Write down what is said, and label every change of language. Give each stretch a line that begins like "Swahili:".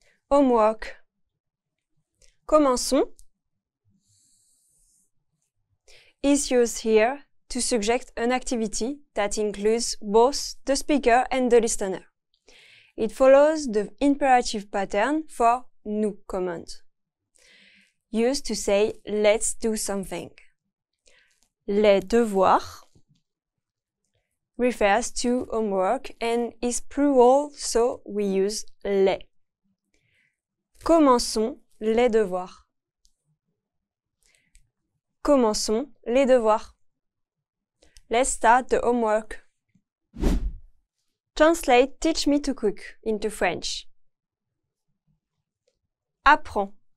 English: Homework. Commençons is used here to suggest an activity that includes both the speaker and the listener. It follows the imperative pattern for nous command. used to say let's do something. Les devoirs refers to homework and is plural, so we use les.
French: Commençons les devoirs. Commençons les devoirs.
English: Let's start the homework. Translate teach me to cook into French.
French: Apprends.